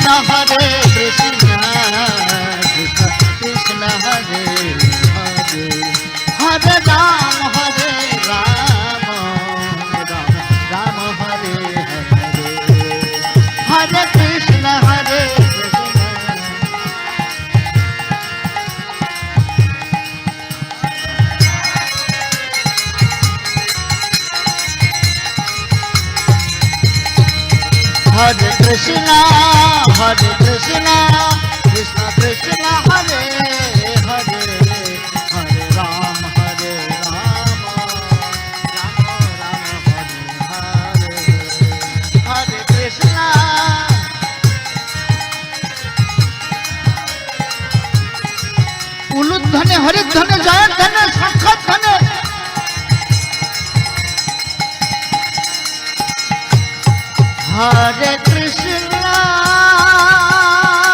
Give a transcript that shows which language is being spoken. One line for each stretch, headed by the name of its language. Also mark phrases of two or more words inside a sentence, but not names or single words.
Sanskrit: হরে কৃষ্ণ কৃষ্ণ কৃষ্ণ হরে হরে হরে রাম রাম রাম হরে হরে হরে কৃষ্ণ হরে हरे कृष्ण, हरे कृष्ण, कृष्ण कृष्ण, हरे हरे, हरे राम, हरे राम, राम राम, हरे हरे, हरे कृष्ण.
Bangla: উলুধ্বনি হরিধ্বনি জয়ধ্বনি শঙ্খধ্বনি
Sanskrit: হরে কৃষ্ণ